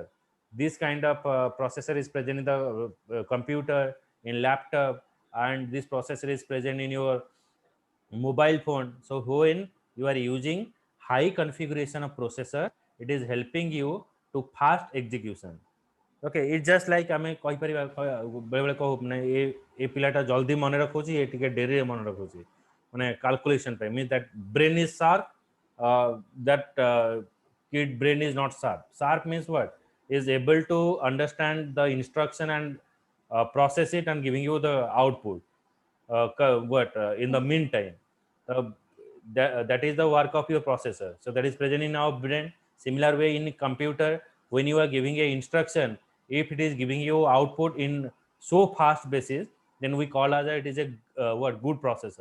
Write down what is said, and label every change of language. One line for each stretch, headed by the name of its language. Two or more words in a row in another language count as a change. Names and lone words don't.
English: This kind of processor is present in the computer, in laptop, and this processor is present in your mobile phone. So when you are using high configuration of processor, it is helping you to fast execution. okay it just like
Odia: ଆମେ କହିପାରିବା ବେଳେବେଳେ କହୁ ମାନେ ଏ ପିଲାଟା ଜଲ୍ଦି ମନେ ରଖୁଛି, ଏ ଟିକେ ଡେରିରେ ମନେ ରଖୁଛି, ମାନେ କାଲକୁଲେସନ୍ ପାଇଁ
English: means that brain is sharp, that kid brain is not sharp. Sharp means what? Is able to understand the instruction and process it and giving you the output. In the meantime, uh, that is the work of your processor. So that is present in our brain. Similar way in computer, when you are giving a instruction, if it is giving you output in so fast basis, then we call as it is a good processor.